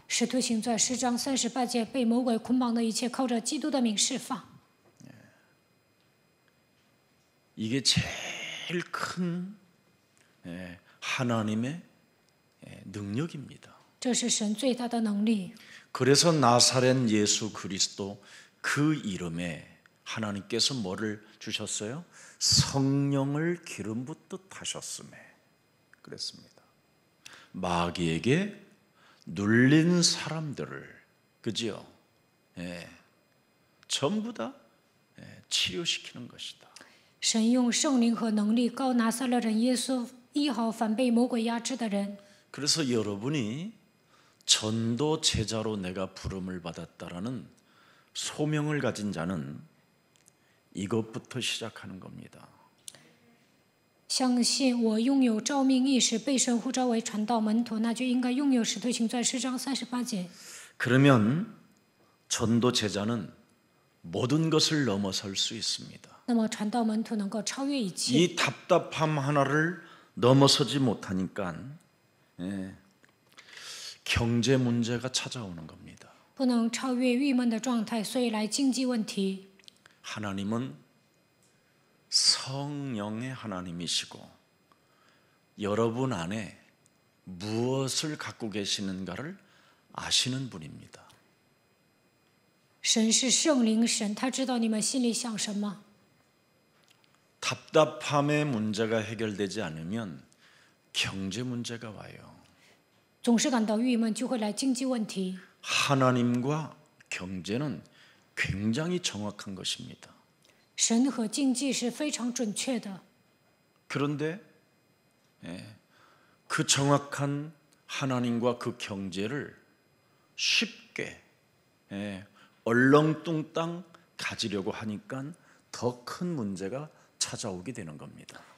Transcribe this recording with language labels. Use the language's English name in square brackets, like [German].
[Chinese] 使徒行传10章38节，被魔鬼捆绑的一切，靠着基督的名释放。 [Korean] 이게 제일 큰 하나님의 능력입니다. [Chinese] 这是神最大的能力。 [Korean] 그래서 나사렛 예수 그리스도 그 이름에 하나님께서 뭐를 주셨어요? 성령을 기름 붓듯 하셨음에 그랬습니다. 마귀에게 눌린 사람들을 그지요? 전부 다 치료시키는 것이다. [Chinese] 神用圣灵和能力高拿撒勒人耶稣医好反被魔鬼压制的人。 [Korean] 그래서 여러분이 전도 제자로 내가 부름을 받았다라는 소명을 가진 자는 이것부터 시작하는 겁니다. [Chinese] 相信我拥有召命意识，被神呼召为传道门徒，那就应该拥有使徒行传10章38节。 [Korean] 그러면 전도 제자는 모든 것을 넘어설 수 있습니다. [Chinese] 那么传道门徒能够超越一切。 [Korean] 이 답답함 하나를 넘어서지 못하니까 경제 문제가 찾아오는 겁니다. [Chinese] 不能超越郁闷的状态，所以来经济问题。 [Korean] 하나님은 성령의 하나님이시고 여러분 안에 무엇을 갖고 계시는가를 아시는 분입니다. [Chinese] 神是圣灵神，他知道你们心里想什么。 [Korean] 답답함의 문제가 해결되지 않으면 경제 문제가 와요. [Chinese] 总是感到郁闷，就会来经济问题。 [Korean] 하나님과 경제는 굉장히 정확한 것입니다. [Chinese] 神和经济是非常准确的， [Korean] 그런데 그 정확한 하나님과 그 경제를 쉽게 얼렁뚱땅 가지려고 하니까 더 큰 문제가 찾아오게 되는 겁니다.